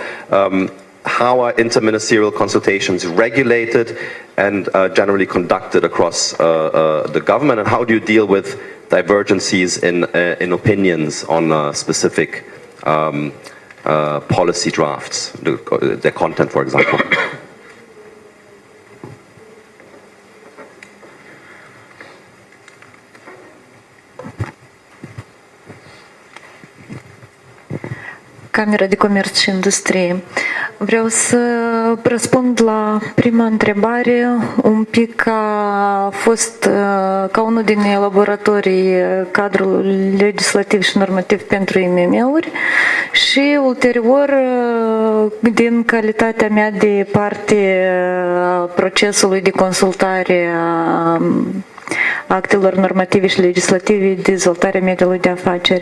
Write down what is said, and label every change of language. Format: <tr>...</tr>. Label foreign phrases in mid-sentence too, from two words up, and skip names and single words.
<en>How are interministerial consultations regulated and generally conducted across the government, and how do you deal with divergencies in opinions on specific policy drafts, their content, for example?</en> <ro>Camera de Comerț și Industrie. Vreau să răspund la prima întrebare un pic ca unul din elaboratorii cadrului legislativ și normativ pentru IMM-uri și ulterior din calitatea mea de parte a procesului de consultare a actelor normative și legislative, dezvoltarea mediului de afaceri.</ro>